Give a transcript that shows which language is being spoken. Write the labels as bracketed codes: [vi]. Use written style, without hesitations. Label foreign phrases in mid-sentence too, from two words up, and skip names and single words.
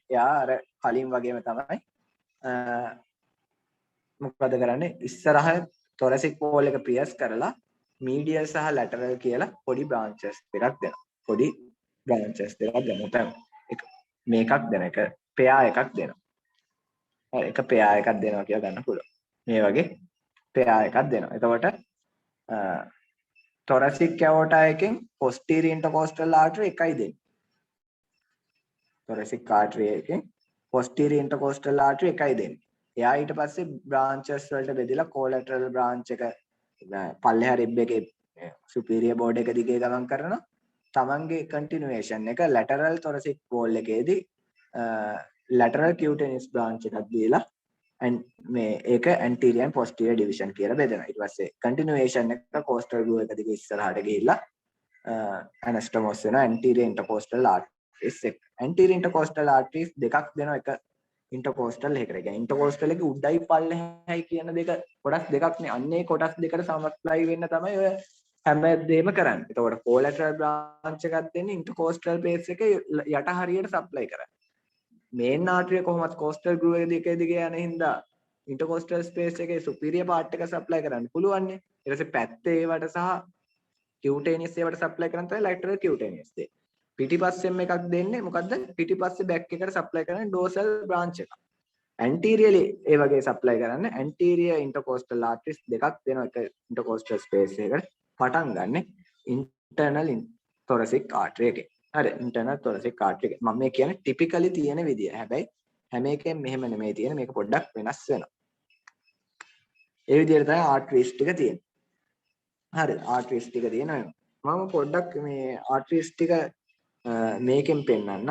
[si] එයා අර කලින් වගේම තමයි මොකද කරන්නේ? ඉස්සරහ [en] thoracic wall [si] එක pierce කරලා medial සහ lateral කියලා පොඩි branches දෙකක් දෙනවා. පොඩි branches දෙකක් දෙනවා. මේකක් දෙන එක pair එකක් දෙනවා. හරි එක pair එකක් දෙනවා කියලා ගන්න පුළුවන්. මේ වගේ pair එකක් දෙනවා. එතකොට [en] thoracic aorta [si] එකෙන් [en] posterior intercostal artery [si] එකයි දෙන්නේ. [en] thoracic artery [si] එකෙන් [en] posterior intercostal artery [si] එකයි දෙන්නේ. එයා ඊට පස්සේ branches වලට බෙදලා [en] collateral branch [si] එක පල්ලෙහා rib එකේ [en] superior body [si] එක දිගේ ගමන් කරනවා. තමන්ගේ continuation එක [en] lateral thoracic wall [si] එකේදී [en] lateral cutaneous branch [si] එකක් දීලා මේ ඒක [en] anterior and posterior division [si] කියලා බෙදෙනවා. ඊට පස්සේ continuation එක [en] costal groove [si] එක දිගේ ඉස්සරහට ගිහිල්ලා anastomos වෙනවා [en] anterior intercostal arteries [si] එක. [en] anterior intercostal arteries [si] දෙකක් දෙනවා එක intercostal එකකට. ඒ කියන්නේ intercostal එකේ උඩයි පල්ලෙහායි කියන දෙක කොටස් දෙකක් නේ. අන්නේ කොටස් දෙකට සමස්තයි වෙන්න තමයි ඔය හැමදේම කරන්නේ. එතකොට [en] collateral branch [si] එකක් දෙන්නේ [en] intercostal base [si] එක යට හරියට supply කරන්නේ. [en] main artery [si] කොහොමද [en] coastal groove [si] එකේ දිගේ යන හින්දා [en] intercostal space [si] එකේ [en] superior part [si] එක supply කරන්න පුළුවන් නේ. ඊට පස්සේ පැත්තේ ඒවට සහ cutaneous ඒවට supply කරන්න තමයි [en] lateral cutaneous [si] දෙන්නේ. පිටිපස්සෙන් එකක් දෙන්නේ මොකද්ද? පිටිපස්සේ back එකට supply කරන්නේ [en] dorsal branch [si] එක. anteriorly ඒ වගේ supply කරන්නේ [en] anterior intercostal arteries [si] දෙකක් දෙනවා එක [en] intercostal space [si] එකකට. පටන් ගන්න [en] internal thoracic artery [si] එකේ. හරි [en] internal thoracic artery [si] එක. මම මේ කියන්නේ typically තියෙන විදිය. හැබැයි හැම එකෙම මෙහෙම නෙමෙයි තියෙන. මේක පොඩ්ඩක් වෙනස් වෙනවා. ඒ විදිහට තමයි arteries ටික තියෙන්නේ. හරි arteries ටික තියෙනවා. මම පොඩ්ඩක් මේ arteries ටික මේකෙන් පෙන්නන්න.